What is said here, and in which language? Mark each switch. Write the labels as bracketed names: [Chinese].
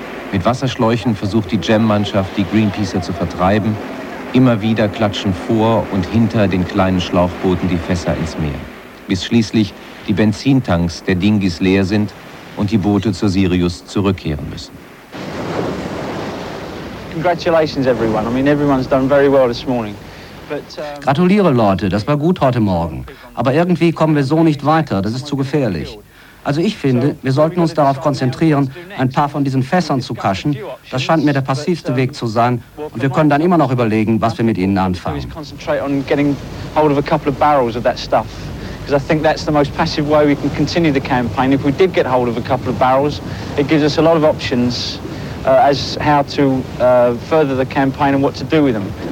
[German] Mit Wasserschläuchen versucht die Gem-Mannschaft, die Greenpeacer zu vertreiben. Immer wieder klatschen vor und hinter den kleinen Schlauchbooten die Fässer ins Meer, bis schließlich die Benzintanks der Dinghys leer sind und die Boote zur Sirius zurückkehren müssen. [English] Congratulations everyone. I mean, everyone's done very well this morning. [German] Gratuliere Leute, das war gut heute Morgen. Aber irgendwie kommen wir so nicht weiter, das ist zu gefährlich. Also ich finde, wir sollten uns darauf konzentrieren, ein paar von diesen Fässern zu kaschen. Das scheint mir der passivste Weg zu sein. Und wir können dann immer noch überlegen, was wir mit ihnen anfangen. [English] Concentrate on getting hold of a couple of barrels of that stuff. Because I think that's the most passive way we can continue the campaign. If we did get hold of a couple of barrels, it gives us a lot of options as how to further the campaign and what to do with them.